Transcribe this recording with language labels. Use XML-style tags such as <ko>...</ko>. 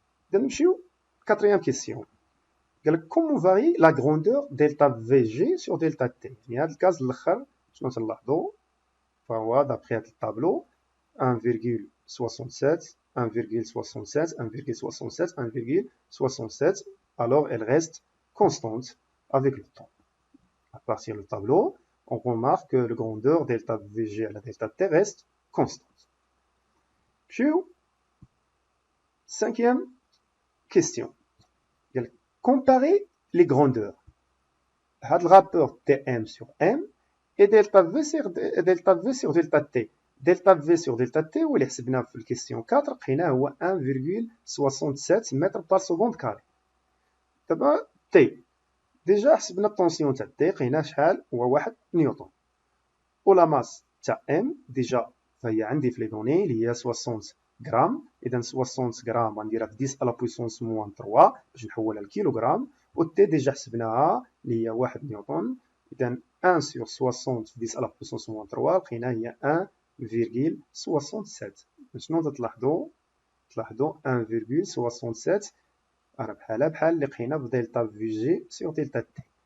<ar>اذا نمشيو كاتريام كيسيون.</ar> <fr>Comment varie la grandeur delta VG sur delta T.</fr> <ar>يعني هذا الكاز الاخر شنو تلاحظوا؟ فهو d'après هذا الطابلو 1,67 1,67 1,67 1,67.</ar> <fr>Alors elle reste constante avec le temps. À partir du tableau, on remarque que la grandeur delta VG à la delta T reste constante. Puis, cinquième question. Comparer les grandeurs. Le rapport Tm sur M et delta V sur delta T. Delta V sur delta T, où il est la question 4, c'est 1,67 mètres par seconde carré. D'abord, T. Déjà, la tension de T, c'est 1 newton. Ou la masse de M, déjà, il y a les données, il y a 60 grammes.</fr> <ar>إذا 60 غرام غنديرها في 10 على بويسونس موان 3 باش نحولها لكيلوغرام. و تي ديجا حسبناها اللي هي 1 نيوتن. إذا 1 سور 60 في 10 على بويسونس موان 3 لقينا هي 1,67. شنو تلاحظوا؟ تلاحظوا 1,67 راه بحال اللي لقينا في دلتا في جي سور دلتا تي.</ar>